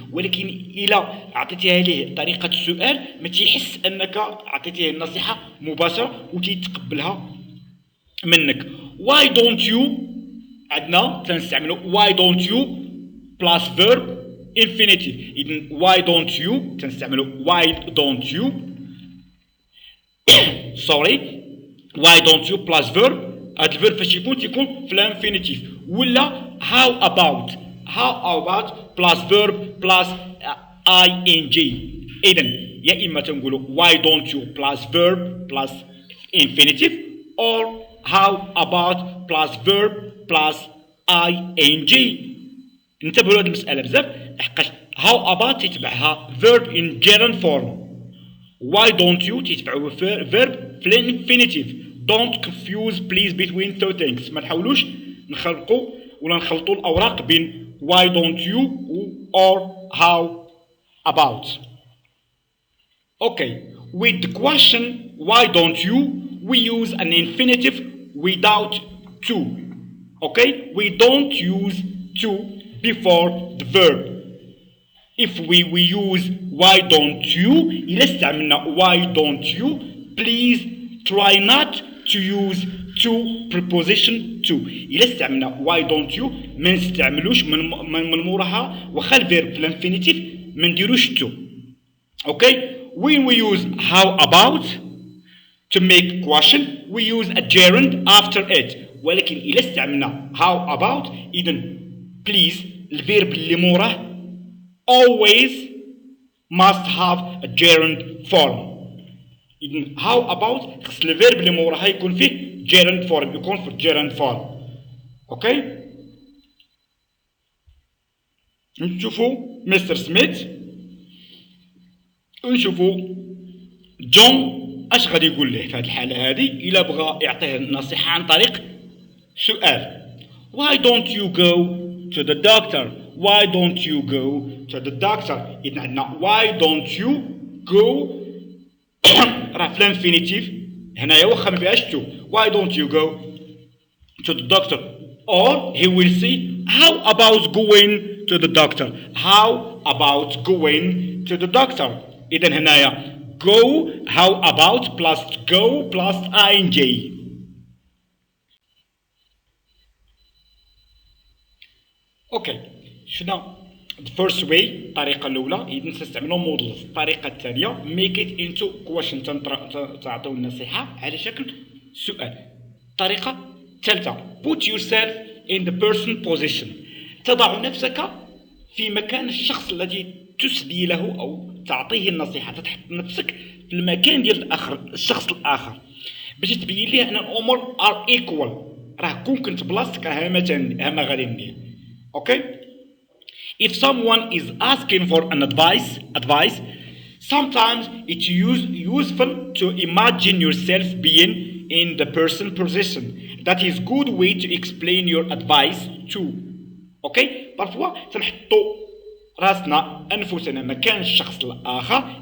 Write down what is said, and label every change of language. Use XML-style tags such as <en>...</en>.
<ar>ولكن الا عطيتيها ليه طريقه السؤال ما تيحس انك عطيتيه النصيحه مباشره وتيتقبلها منك.</ar> <en>why don't you</en> <ar>عندنا تنستعملوا</ar> <en>why don't you plus verb infinitive.</en> <ar>إذن</ar> <en>why don't you</en> <ar>تنستعملوا</ar> <en>why don't you sorry why don't you plus verb.</en> <ar>هاد الفيرب فاش يكون تيكون في الانفينيتيف ولا</ar> <en>how about plus verb plus ing.</en> <ar>إذن يا إما تنقولوا</ar> <en>why don't you plus verb plus infinitive or how about plus verb plus ing.</en> <ar>انتبهوا لهاد المسألة بزاف لحقاش</ar> <en>how about</en> <ar>تتبعها</ar> <en>verb in gerund form. why don't you</en> <ar>تتبعوا</ar> <en>verb</en> <ar>في الانفينيتيف.</ar> <en>don't confuse please between two things.</en> <ar>ما نحاولوش نخلقوا ولا نخلطوا الأوراق بين</ar> <en>why don't you or how about. okay with the question why don't you, we use an infinitive without to. Okay, we don't use to before the verb. If we use why don't you,</en> <ar>إلا استعملنا</ar> <en>why don't you, please try not to use to preposition to.</en> <ar>إلا استعملنا</ar> <en>why don't you</en> <ar>ما نستعملوش من موراها واخا الفيرب في الانفينيتيف ما نديروش to.</ar> <en>Okay, when we use how about to make question we use a gerund after it.</en> <ar>ولكن إلا استعملنا</ar> <en>how about إذن please</en> <ar>الفيرب اللي موراه</ar> <en>always must have a gerund form.</en> <ar>إذن</ar> <en>how about</en> <ar>خص الفيرب اللي موراها يكون فيه</ar> <en>gerund form،</en> <ar>يكون في gerund form. اوكي، نشوفوا مستر سميث ونشوفوا جون اش غادي يقول له في هذه الحاله هذه الا بغى يعطيه نصيحه عن طريق سؤال.</ar> <en>Why don't you go to the doctor? Why don't you go to the doctor?</en> <ar>إذن عندنا</ar> <en>why don't you go</en> <ar>راه في الانفينيتيف هنايا واخا ما فيهاش to.</ar> <en>Why don't you go to the doctor? Or he will say how about going to the doctor? How about going to the doctor?</en> <ar>إذن هنايا</ar> <en>go how about plus go plus ing.</en> <ar>اوكي، شفنا</ar> <en>the first way</en> <ar>الطريقه الاولى اذا نستعملوا مودلز. الطريقه الثانيه</ar> <en>make it into question،</en> <ar>تعطيو النصيحه على شكل سؤال. الطريقه الثالثه</ar> <en>put yourself in the person position،</en> <ar>تضع نفسك في مكان الشخص الذي تسدي له او تعطيه النصيحه، تحط نفسك في المكان ديال الاخر الشخص الاخر باش تبين ليه ان الامور ار ايكوال، راه كون كنت بلاصتك ها ما غادي ندير.</ar> <en>Okay, if someone is asking for an advice, sometimes it's useful to imagine yourself being in the person position. That is good way to explain your advice too.</en> <ar>Okay, parfois تنحطوا راسنا انفسنا مكان الشخص الاخر.</ar>